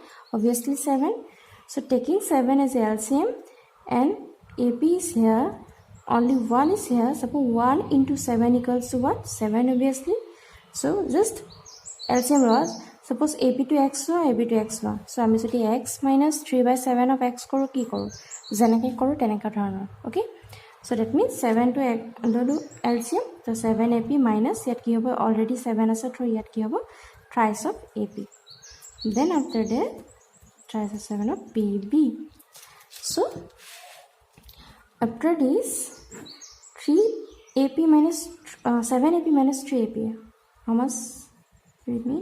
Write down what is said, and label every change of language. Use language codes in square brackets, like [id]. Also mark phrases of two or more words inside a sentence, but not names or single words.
[en] Obviously 7. So taking 7 as LCM and AP is here, only 1 is here. Suppose 1 into 7 equals to what? 7 obviously. So just LCM was, suppose AP to x lo, AB to x lo. [as] So আমি যদি [en] x minus 3/7 of x [as] কৰো কি কৰো? যেনেকৈ কৰো তেনেকা ধৰণৰ. [en] Okay, so that means 7 to x ললো LCM. So 7 AP minus [as] ইয়াত কি হ'ব? Already 7 আছে, so ইয়াত কি হ'ব? [en] Thrice of AP. Then after that, thrice of 7 of PB. So after this, 3 AP minus 7 AP minus 3 AP. How much? Read me.